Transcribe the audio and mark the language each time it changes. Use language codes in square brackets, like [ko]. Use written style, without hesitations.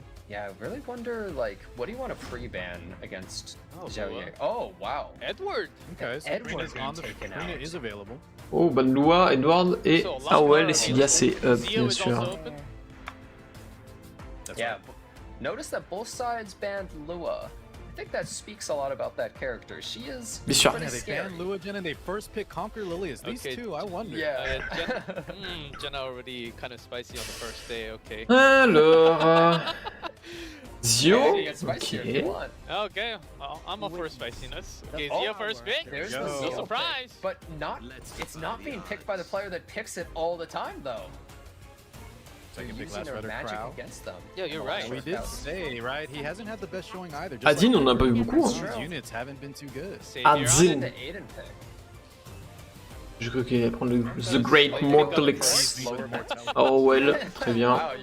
[en] Yeah, I really wonder, like, what do you want to pre-ban against Xiaoye? Oh, wow. Edward! Okay, so Karina is available. [fr] Oh, bonne loi, Edward et AOL, et Cilia c'est up, bien sûr. [en] Yeah, notice that both sides banned Lua. I think that speaks a lot about that character. She is pretty scary. They banned Lua Jen and they first picked Conquer Lilius. These two, I wonder. Yeah. Jenna already kind of spicy on the first day, okay. [fr] Alors... Zio? [en] Okay. Okay, well, I'm up for spiciness. Okay, Zio first pick. There's no surprise. But it's not being picked by the player that picks it all the time, though. Second pick last Redder Crow. Yeah, you're right. We did say, right? He hasn't had the best showing either. [fr] Adin, on a pas eu beaucoup. [en] His units haven't been too good. Adin. [fr] Je crois qu'il allait prendre The Great Mortal X. Oh well, très bien.